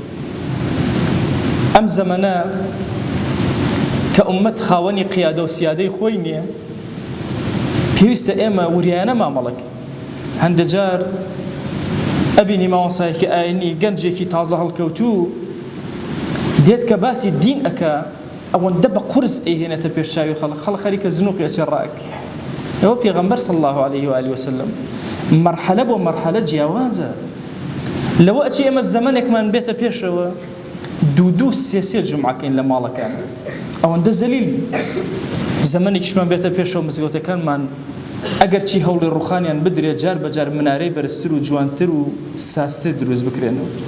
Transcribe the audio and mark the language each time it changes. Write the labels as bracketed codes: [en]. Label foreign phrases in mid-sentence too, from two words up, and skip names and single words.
[ckb] ئەم زەمەنە کە ئومەت خاوەنی قیادە و سیادەی خۆی نییە، پێویستە ئێمە وریانە مامەڵەکە. هەندێک جار ئەبینی مامۆستایەکی ئاینی گەنجێکی تازە هەڵکەوتوو دێت کە باسی دین ئەکا، ئەوەندە بە قورس ئەیهێنێتە پێشچاوی خەڵک خەریکە زنوقی ئەچێ ڕائەکە. ئەوە پێغەمبەر [ar] صلی الله عليه وآله وسلم [ckb] مرحلە بۆ مرحلە جیاوازە. لەوە ئەچی ئێمە زەمانێکمان بێتە پێشەوە دوو سێ جومعەکەین لە ماڵەکان، ئەوەندە زەلیل زەمانێکیشمان بێتە پێشەوە مزگەوتەکانمان ئەگەر چی هەوڵی ڕوخانیان بدرێت جار بەجار منارەی بەرزتر و جوانتر و ساستر دروست بکرێنەوە.